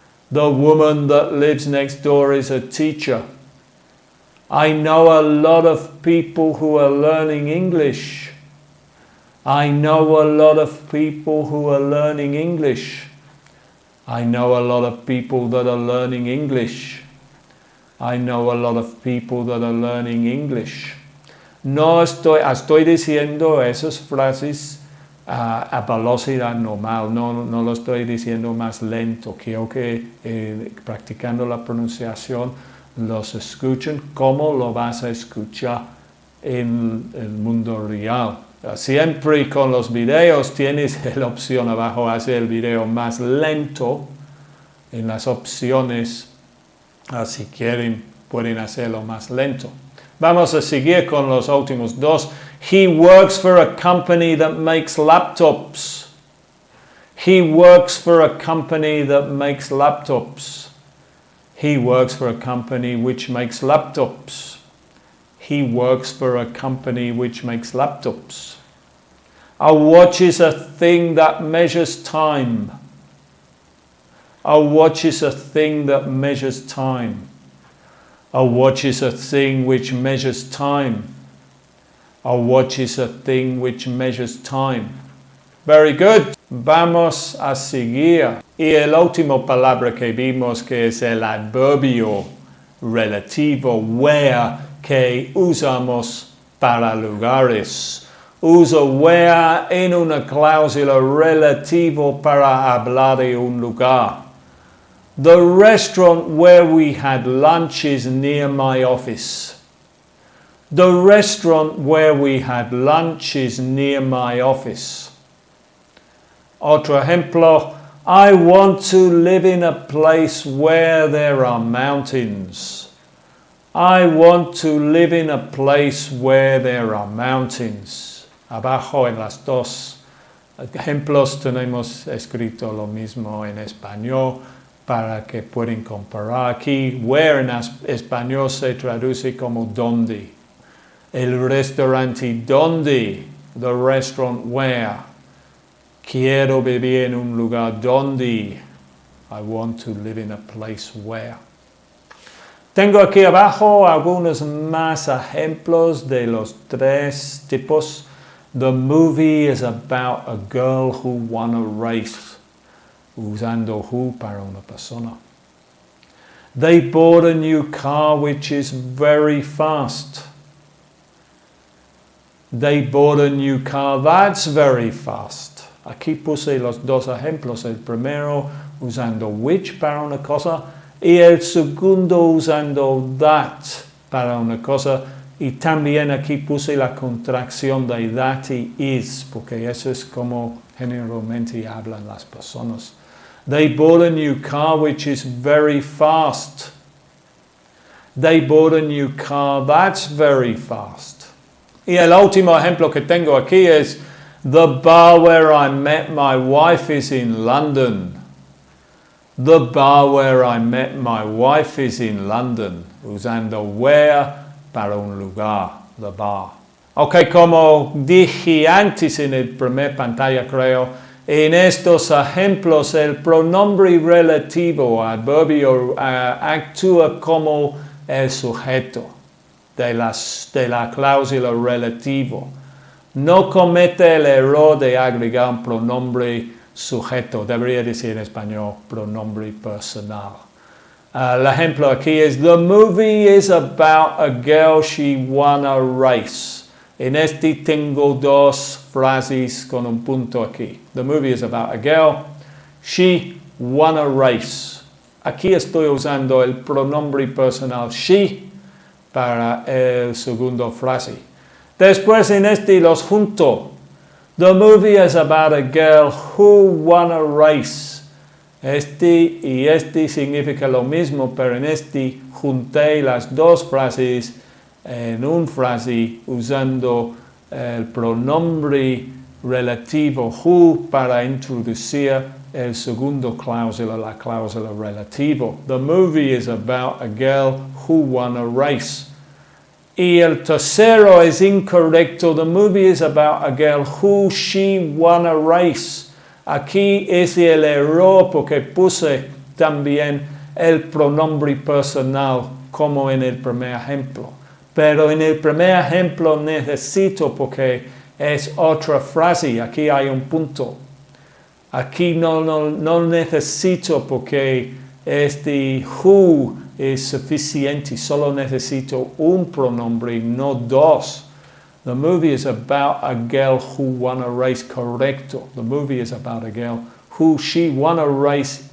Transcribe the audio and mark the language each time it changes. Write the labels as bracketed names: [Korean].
[English] The woman that lives next door is a teacher. I know a lot of people who are learning English. I know a lot of people who are learning English. I know a lot of people that are learning English. I know a lot of people that are learning English. [Spanish] No estoy diciendo esas frases a velocidad normal, no lo estoy diciendo más lento. Quiero que practicando la pronunciación los escuchen como lo vas a escuchar en el mundo real. Siempre con los videos tienes la opción abajo, hacer el video más lento en las opciones. Si quieren, pueden hacerlo más lento. Vamos a seguir con los últimos dos. [English] He works for a company that makes laptops. He works for a company that makes laptops. He works for a company which makes laptops. He works for a company which makes laptops. A watch is a thing that measures time. A watch is a thing that measures time. A watch is a thing which measures time. A watch is a thing which measures time. Very good. [Spanish] Vamos a seguir. Y el último palabra que vimos que es el adverbio relativo where que usamos para lugares. Uso where en una cláusula relativa para hablar de un lugar. [English] The restaurant where we had lunch is near my office. The restaurant where we had lunch is near my office. [Spanish] Otro ejemplo, [English] I want to live in a place where there are mountains. I want to live in a place where there are mountains. [Spanish] Abajo en las dos ejemplos tenemos escrito lo mismo en español para que puedan comparar. Aquí, where en español se traduce como donde. El restaurante donde. [English] The restaurant where. [Spanish] Quiero vivir en un lugar donde. [English] I want to live in a place where. [Spanish] Tengo aquí abajo algunos más ejemplos de los tres tipos. [English] The movie is about a girl who won a race. [Spanish] Usando who para una persona. [English] They bought a new car which is very fast. They bought a new car that's very fast. [Spanish] Aquí puse los dos ejemplos. El primero usando which para una cosa y el segundo usando that para una cosa. Y también aquí puse la contracción de that y is, porque eso es como generalmente hablan las personas. [English] They bought a new car which is very fast. They bought a new car that's very fast. [Spanish] Y el último ejemplo que tengo aquí es [English] the bar where I met my wife is in London. The bar where I met my wife is in London. [Spanish] Usando where para un lugar, [English] the bar. [Spanish] Ok, como dije antes en el primer pantalla creo, en estos ejemplos el pronombre relativo, adverbio, actúa como el sujeto de la cláusula relativo. No comete el error de agregar un pronombre sujeto, debería decir en español pronombre personal. El ejemplo aquí es, [English] the movie is about a girl she won a race. [Spanish] En este tengo dos frases con un punto aquí. [English] The movie is about a girl. She won a race. [Spanish] Aquí estoy usando el pronombre personal she para el segundo frase. Después en este los junto. [English] The movie is about a girl who won a race. [Spanish] Este y este significa lo mismo, pero en este junté las dos frases en una frase usando el pronombre relativo who para introducir el segundo cláusula, la cláusula relativo. [English] The movie is about a girl who won a race. [Spanish] Y el tercero es incorrecto. [English] The movie is about a girl who she won a race. [Spanish] Aquí es el error porque puse también el pronombre personal como en el primer ejemplo. Pero en el primer ejemplo necesito porque es otra frase. Aquí hay un punto. Aquí no necesito porque este who es suficiente. Solo necesito un pronombre, no dos. [English] The movie is about a girl who won a race. [Spanish] Correcto. [English] The movie is about a girl who she won a race.